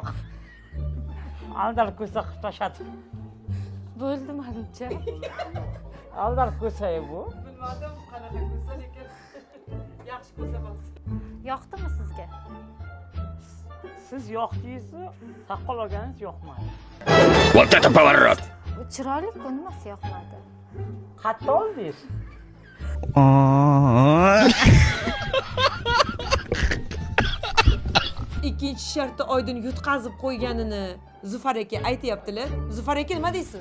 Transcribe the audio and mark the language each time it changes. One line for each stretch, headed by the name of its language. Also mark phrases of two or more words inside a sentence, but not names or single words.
Uzbek: Aldar ko'sa qilib tashladi. Bo'ldi menimcha. Aldar ko'sa bu. Bilmadim qanaqa ko'sa, lekin yaxshi ko'sa bo'lsa. Yoqdimi sizga? Siz yo'qdingiz, soqol olganingiz yo'qmadi.
Russian: Вот это поворот!
Uzbek: Bu chiroyli-ku, nimasi yoqmadi? Qatta oldingiz. Ikkinchi shartda Oydin yutqazib qo'yganini Zufar aka aytayaptilar. Zufar aka nima deysiz?